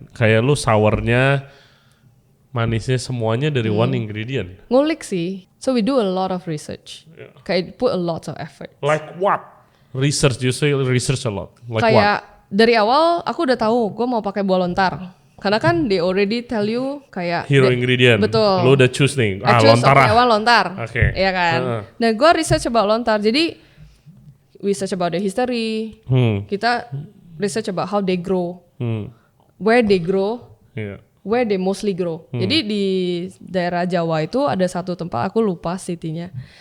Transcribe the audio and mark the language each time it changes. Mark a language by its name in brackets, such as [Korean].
[Indonesian] Kayak lu sournya, manisnya semuanya dari one ingredient. Ngulik sih. [English] So we do a lot of research. Yeah. Kayak put a lot of effort. Like what? Research, you say research a lot. Like [Indonesian] Kayak [English] what? [Indonesian] dari awal aku udah tahu gue mau pakai buah lontar. Karena kan [English] they already tell you kayak Hero ingredient. [Indonesian] Betul. Lu udah choose nih. [English] I choose lontar okay, I want lontar. Okay. [Indonesian] Iya kan. Nah gue research about lontar. [English] Jadi research about the history. Kita research about how they grow. Where they grow. Yeah. Where they mostly grow. [Indonesian] Jadi di daerah Jawa itu ada satu tempat, aku lupa city-nya.